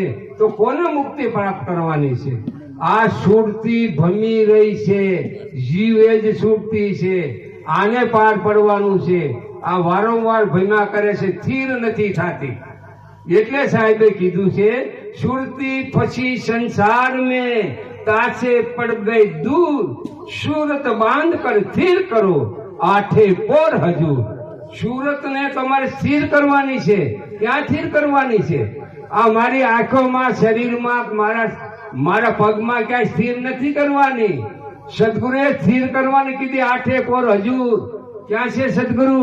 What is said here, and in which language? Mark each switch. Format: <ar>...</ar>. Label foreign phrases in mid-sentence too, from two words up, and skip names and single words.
<gu>તો કોને મુક્તિ પ્રાપ્ત કરવાની છે? આ સુરતી ભમી રહી છે, જીવે જ સુરતી છે, આને પાર પડવાનું છે. આ વારંવાર ભમ્યા કરે છે, સ્થિર નથી થતી. એટલે સાહેબે કીધું છે, સુરતી પછી સંસાર</gu> <hi>में तासे पड़ गई दूर, सूरत बांध कर स्थिर करो आठे पोर हजूर.</hi> <gu>સુરત ને તમારે સ્થિર કરવાની છે. ક્યાં સ્થિર કરવાની છે? આ મારી આંખોમાં, શરીરમાં, મારા પગમાં ક્યાંય સ્થિર નથી કરવાની. સદગુરુએ સ્થિર કરવાની કીધી</gu> <hi>आठे पोर हजूर.</hi> <gu>ક્યાં છે સદગુરુ?</gu>